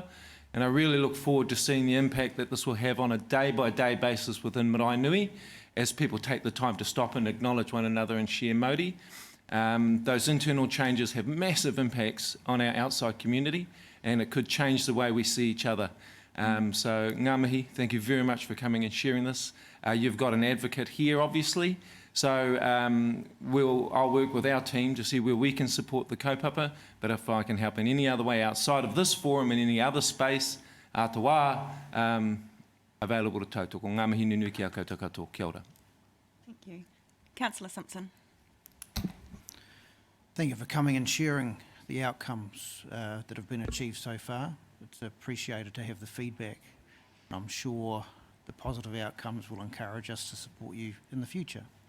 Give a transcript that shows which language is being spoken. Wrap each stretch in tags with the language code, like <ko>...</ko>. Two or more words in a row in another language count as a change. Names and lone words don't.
<en>And I really look forward to seeing the impact that this will have on a day-by-day basis within Marae Nui as people take the time to stop and acknowledge one another and share mauri. Those internal changes have massive impacts on our outside community, and it could change the way we see each other.</en> <mi>So ngā mihi,</mi> <en>thank you very much for coming and sharing this. You've got an advocate here, obviously. So I'll work with our team to see where we can support the kaupapa, but if I can help in any other way outside of this forum in any other space, atawa, available to tautoko.</en> <mi>Ngā mihi nui ki a koutou katoa. Kia ora.</mi> <en>Thank you. Councillor Simpson. Thank you for coming and sharing the outcomes that have been achieved so far. It's appreciated to have the feedback. I'm sure the positive outcomes will encourage us to support you in the future.</en>